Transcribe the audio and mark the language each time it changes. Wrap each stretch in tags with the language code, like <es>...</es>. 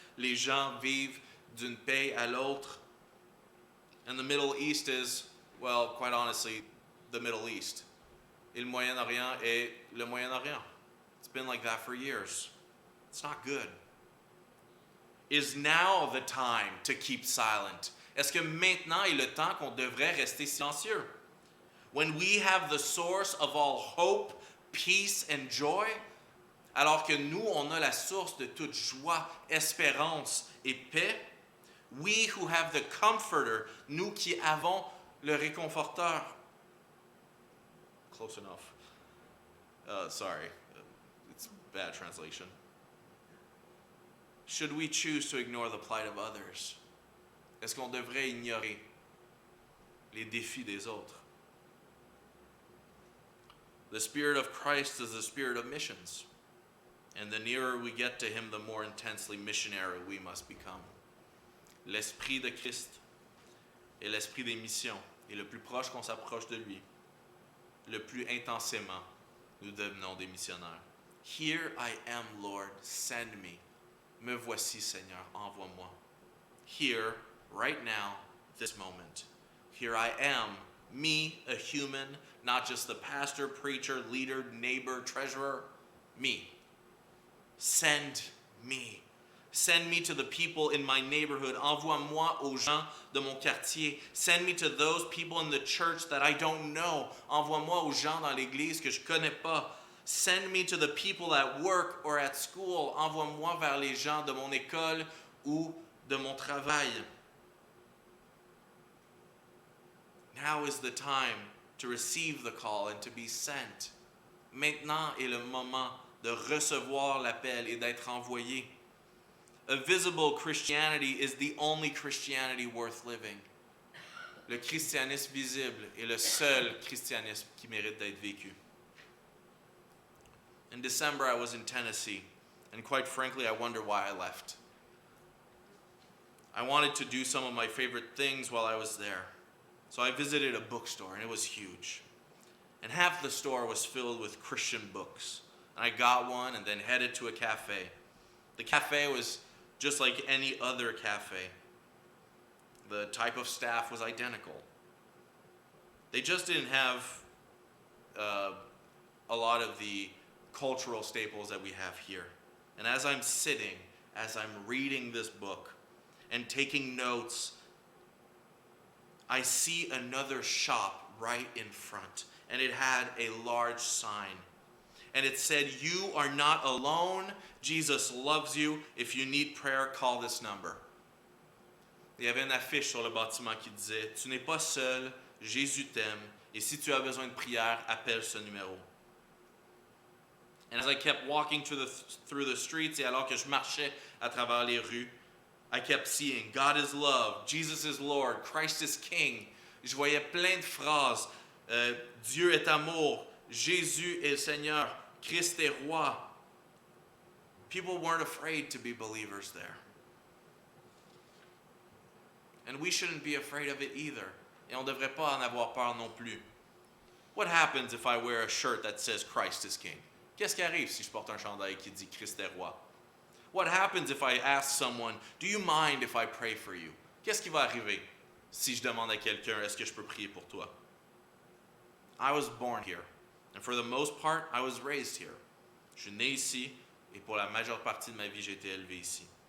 <fr>Les gens vivent d'une paye à l'autre.</fr> <en>And the Middle East is, well, quite honestly, the Middle East.</en> <fr>Et le Moyen-Orient est le Moyen-Orient.</fr> <en>It's been like that for years. It's not good. Is now the time to keep silent?</en> <fr>Est-ce que maintenant est le temps qu'on devrait rester silencieux?</fr> <en>When we have the source of all hope, peace and joy,</en> <fr>alors que nous, on a la source de toute joie, espérance et paix,</fr> <en>we who have the comforter,</en> <fr>nous qui avons le réconforteur.</fr> <en>Close enough. Sorry, it's bad translation. Should we choose to ignore the plight of others?</en> <fr>Est-ce qu'on devrait ignorer les défis des autres?</fr> <en>The Spirit of Christ is the spirit of missions. And the nearer we get to Him, the more intensely missionary we must become.</en> <fr>L'Esprit de Christ est l'Esprit des missions. Et le plus proche qu'on s'approche de lui, le plus intensément nous devenons des missionnaires.</fr> <en>Here I am, Lord, send me.</en> <fr>Me voici, Seigneur, envoie-moi.</fr> <en>Here, right now, this moment. Here I am, me, a human, not just the pastor, preacher, leader, neighbor, treasurer, me. Send me. Send me to the people in my neighborhood.</en> <fr>Envoie-moi aux gens de mon quartier.</fr> <en>Send me to those people in the church that I don't know.</en> <fr>Envoie-moi aux gens dans l'église que je connais pas.</fr> <en>Send me to the people at work or at school.</en> <fr>Envoie-moi vers les gens de mon école ou de mon travail.</fr> <en>Now is the time to receive the call and to be sent.</en> <fr>Maintenant est le moment de recevoir l'appel et d'être envoyé.</fr> <en>A visible Christianity is the only Christianity worth living.</en> <fr>Le christianisme visible est le seul christianisme qui mérite d'être vécu.</fr> <en>In December, I was in Tennessee, and quite frankly, I wonder why I left. I wanted to do some of my favorite things while I was there. So I visited a bookstore, and it was huge. And half the store was filled with Christian books. And I got one and then headed to a cafe. The cafe was just like any other cafe. The type of staff was identical. They just didn't have a lot of the cultural staples that we have here. And as I'm sitting, as I'm reading this book and taking notes, I see another shop right in front, and it had a large sign. and it said, "You are not alone. Jesus loves you. If you need prayer, call this number."</en> <fr>Il y avait une affiche sur le bâtiment qui disait, "Tu n'es pas seul, Jésus t'aime, et si tu as besoin de prière, appelle ce numéro."</fr> <en>And as I kept walking through the streets,</en> <fr>et alors que je marchais à travers les rues,</fr> <en>I kept seeing, "God is love, Jesus is Lord, Christ is King."</en> <fr>Je voyais plein de phrases. Dieu est amour, Jésus est le Seigneur, Christ est roi.</fr> <en>People weren't afraid to be believers there. And we shouldn't be afraid of it either.</en> <fr>Et on ne devrait pas en avoir peur non plus.</fr> <en>What happens if I wear a shirt that says Christ is King?</en> <fr>Qu'est-ce qui arrive si je porte un chandail qui dit Christ est roi?</fr> <en>What happens if I ask someone, "Do you mind if I pray for you?"</en> <fr>Qu'est-ce qui va arriver si je demande à quelqu'un, "Est-ce que je peux prier pour toi?"</fr> <en>I was born here, and for the most part, I was raised here.</en> <fr>Je suis né ici, et pour la majeure partie de ma vie, j'ai été élevé ici.</fr>